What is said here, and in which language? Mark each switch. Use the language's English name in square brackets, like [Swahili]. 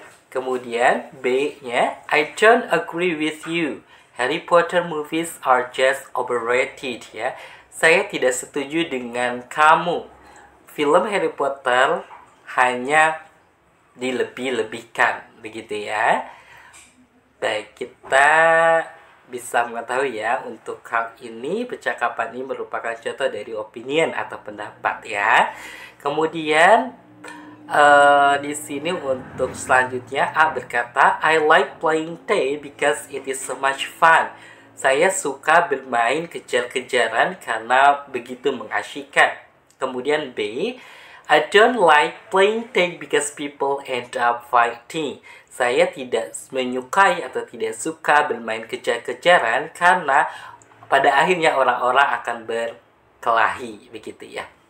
[Indonesian] Kemudian B-nya, [English] I don't agree with you. Harry Potter movies are just overrated ya. [Indonesian] Saya tidak setuju dengan kamu. Film Harry Potter hanya dilebih-lebihkan, begitu ya. Baik, kita bisa mengetahui ya, untuk hal ini percakapan ini merupakan contoh dari opinion atau pendapat ya. Kemudian di sini untuk selanjutnya A berkata, [English] I like playing tag because it is so much fun. [Indonesian] Saya suka bermain kejar-kejaran karena begitu mengasyikkan. Kemudian [English] B, I don't like playing tag because people end up fighting. [Indonesian] Saya tidak menyukai atau tidak suka bermain kejar-kejaran karena pada akhirnya orang-orang akan berkelahi, begitu ya.